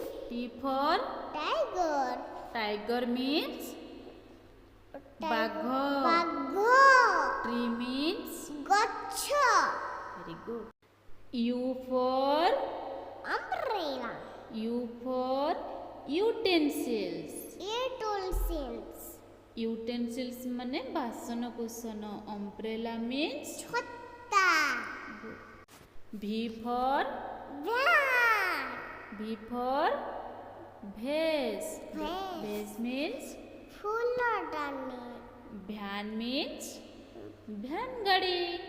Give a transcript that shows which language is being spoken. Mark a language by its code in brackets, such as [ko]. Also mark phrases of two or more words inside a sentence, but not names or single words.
[en] tiger means bagho. Tree means Gotcha. very good. U for Umbrella. U for utensils. Utensils. [or] Utensils ମାନେ ବାସନ କୁସନ. [en] Umbrella means [or] छत्ता. [en] V for Van. V for vase. Vase. Vase means [or] फूलदानी. [en] van means van गाड़ी.